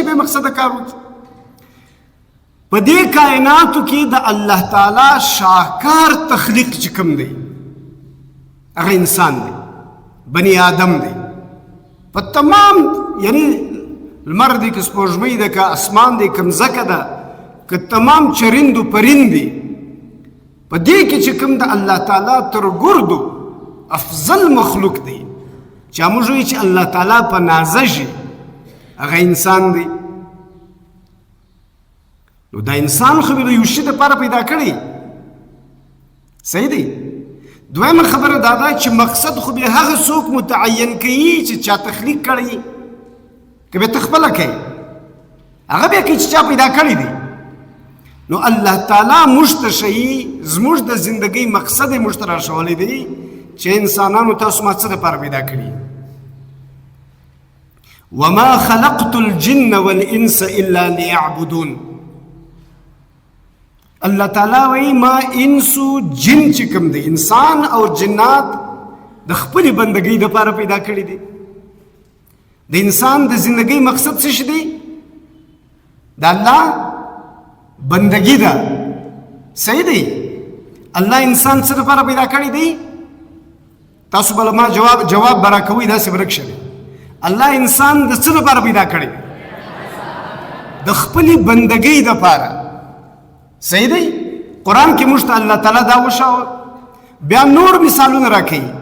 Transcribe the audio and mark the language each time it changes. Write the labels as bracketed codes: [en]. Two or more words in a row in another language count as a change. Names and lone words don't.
[ps] بې مقصده کار وکړي په دې کائناتو کې د الله تعالی شاهکار تخلیق چې کوم دی هغه انسان دی بني آدم دی په تمام یعنی لمر دی که سپوږمۍ ده که اسمان دی که مځکه ده که تمام چرند و پرند دی په دې کې چې کوم د الله تعالی تر ګردو افضل مخلوق دی چې موږ وایو چې الله تعالی په نازه شي هغه انسان دی نو دا انسان خو به د یو شي دپاره پیدا کړی صحیح دی دویمه خبره دا ده چې مقصد خو به هغه څوک متعین کوي چې چا تخلیق کړی که به ته خپله کوي هغه بیا کوي چې چا پیدا کړی دی نو الله تعالی موږ ته ښیي زموږ د زندګۍ مقصد یې موږ ته راښولی دی چې انسانانو تاسو ما څه دپاره پیدا کړي [ar] وما خلقت الجن والانس الا ليعبدون [ps] الله تعالی وایي ما انسو جن چې کوم دی انسان او جنات د خپلې بندګۍ دپاره پیدا کړي دي د انسان د زندګۍ مقصد څه شي دی د الله بندگی ده صحیح دی الله انسان څه دپاره پیدا کړی دی تاسو به ما جواب به راکوئ داسې به رک الله انسان د څه دپاره پیدا کړی د خپلې بندګۍ دپاره صحیح دی قرآن کې موږ ته الله تعالی دا وښاوه بیا نور مثالونه راکوي